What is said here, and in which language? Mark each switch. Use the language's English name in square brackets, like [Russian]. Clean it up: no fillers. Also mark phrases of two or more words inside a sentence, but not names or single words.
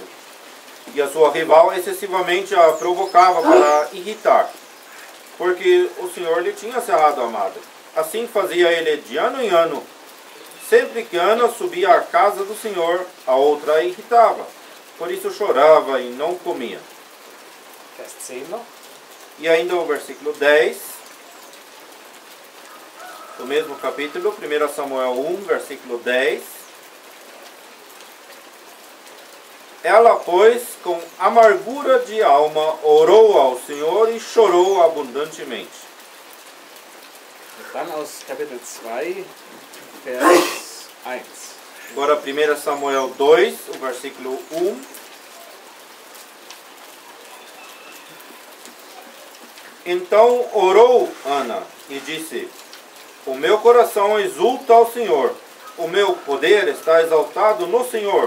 [Portuguese] E a sua rival excessivamente a provocava para irritar, porque o Senhor lhe tinha cerrado a madre. Assim fazia ele de ano em ano. Sempre que Ana subia à casa do Senhor, a outra a irritava. Por isso chorava e não comia. [German] Vers 10 noch. [Portuguese] E ainda o versículo 10. Do mesmo capítulo, 1 Samuel 1, versículo 10. Ela, pois, com amargura de alma, orou ao Senhor e chorou abundantemente. [German] Und dann aus Kapitel 2, Vers 1. [Portuguese] Agora 1 Samuel 2, o versículo 1. Então orou Ana e disse: O meu coração exulta ao Senhor, o meu poder está exaltado no Senhor.